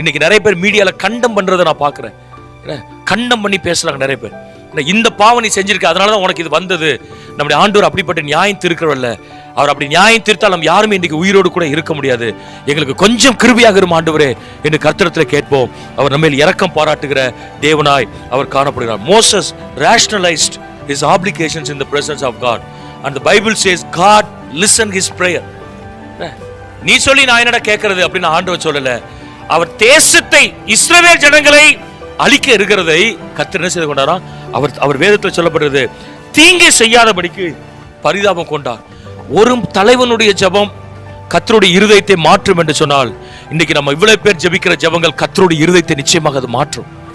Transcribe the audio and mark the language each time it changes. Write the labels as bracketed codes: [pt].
[ta] இன்னைக்கு நிறைய பேர் மீடியால கண்டம் பண்றதை நான் பார்க்கிறேன். கண்டம் பண்ணி பேசுறாங்க நிறைய பேர். இந்த பாவம் நீ செஞ்சிருக்க, அதனாலதான் உனக்கு இது வந்தது. நம்முடைய ஆண்டவர் அப்படிப்பட்ட நியாயம் தீர்க்கிறவல்ல. அவர் அப்படி நியாயம் தீர்த்தால் நம்ம யாருமே இன்னைக்கு உயிரோடு கூட இருக்க முடியாது. எங்களுக்கு கொஞ்சம் கிருபையாக இருக்கும் ஆண்டவரே என்று கர்த்தரிடத்தில் கேட்போம். அவர் நம்ம இரக்கம் பாராட்டுகிற தேவனாய் அவர் காணப்படுகிறார். [en] Moses rationalized his obligations in the presence of God, and the Bible says God listened his prayer. [ta] நீ சொல்லி நான் என்னடா கேட்கறது அப்படின்னு ஆண்டவர் சொல்லல. அவர் தேசத்தை இஸ்ரவேல் ஜனங்களை அழிக்க இருக்கிறதை கர்த்தர் என்ன செய்து கொண்டாராம்? அவர் வேதத்தில் சொல்லப்படுறது தீங்கை செய்யாதபடிக்கு பரிதாபம் கொண்டார். ஒரு தலைவனுடைய ஜெபம் கர்த்தருடைய இருதயத்தை மாற்றும் என்று சொன்னால், இன்னைக்கு நம்ம இவ்வளவு பேர் ஜெபிக்கிற ஜெபங்கள் கர்த்தருடைய இருதயத்தை நிச்சயமாக அது மாற்றும்.